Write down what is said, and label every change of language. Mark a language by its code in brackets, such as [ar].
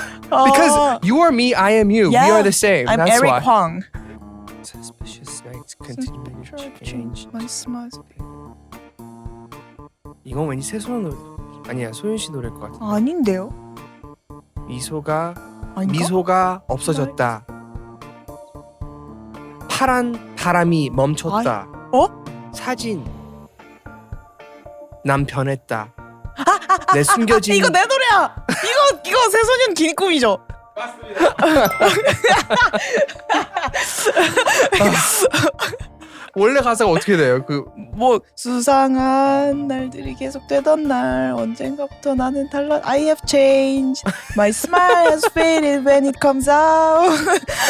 [en] Because you are me, I am you. Yeah. We are the same. I'm That's Eric why. Hwang. Suspicious nights continue to change. My smile. [ko] 이건 왠지 새소년 노래. 아니야, 소윤 씨 노래일 것 같아. 아닌데요? 미소가 아닌가? 없어졌다. 파란 바람이 멈췄다. 사진. 난 변했다. 내 숨겨진 이거 내 노래야. 이거 새소년 긴 꿈이죠. 원래 가사가 어떻게 돼요? 뭐 수상한 날들이 계속되던 날 언젠가부터 나는 달라. [en] I have changed. My smile has faded when it comes out.